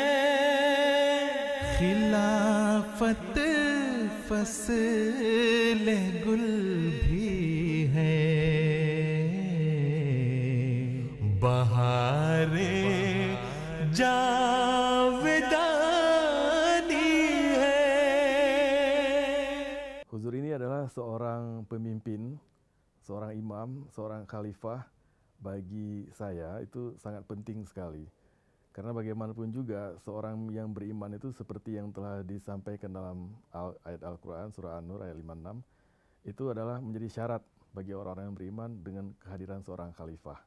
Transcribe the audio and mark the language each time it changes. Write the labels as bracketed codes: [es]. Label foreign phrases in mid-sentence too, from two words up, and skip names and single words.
[ur] خلافت فصلِ گل بھی ہے، بہارِ جاودانی ہے. [id] Huzur ini adalah seorang pemimpin, seorang imam, seorang khalifah. Bagi saya itu sangat penting sekali. Karena bagaimanapun juga seorang yang beriman itu seperti yang telah disampaikan dalam ayat Al-Quran, surah An-Nur ayat 56, itu adalah menjadi syarat bagi orang-orang yang beriman dengan kehadiran seorang khalifah.